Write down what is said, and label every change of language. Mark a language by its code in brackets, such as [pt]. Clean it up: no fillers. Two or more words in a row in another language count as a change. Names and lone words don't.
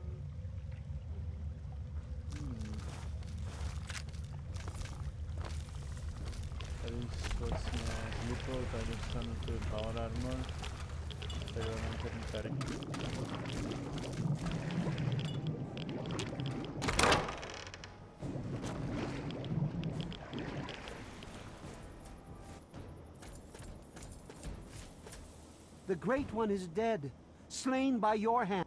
[cs] Tady společně s lupou, tak dostanu tu [en] power armor. [cs] Takhle mám tady tady. [en] The Great One is dead, slain by your hand.